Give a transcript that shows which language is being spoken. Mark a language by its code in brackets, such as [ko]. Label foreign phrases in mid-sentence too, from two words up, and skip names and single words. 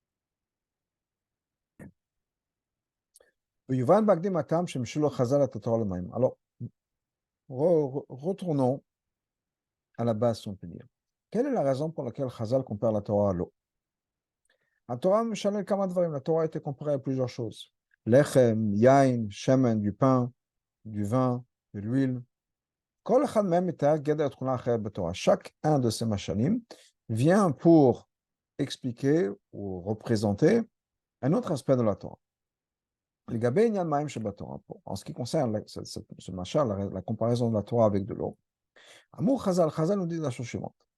[fr] Alors, retournons à la base, si on peut dire. Quelle est la raison pour laquelle Chazal compare la Torah à l'eau? La Torah a été comparée à plusieurs choses. [he] לחם, יין, שמן, [fr] du pain, du vin, de l'huile. Chaque un de ces machalim vient pour expliquer ou représenter un autre aspect de la Torah. En ce qui concerne ce machal, la comparaison de la Torah avec de l'eau, Chazal nous dit la chose suivante.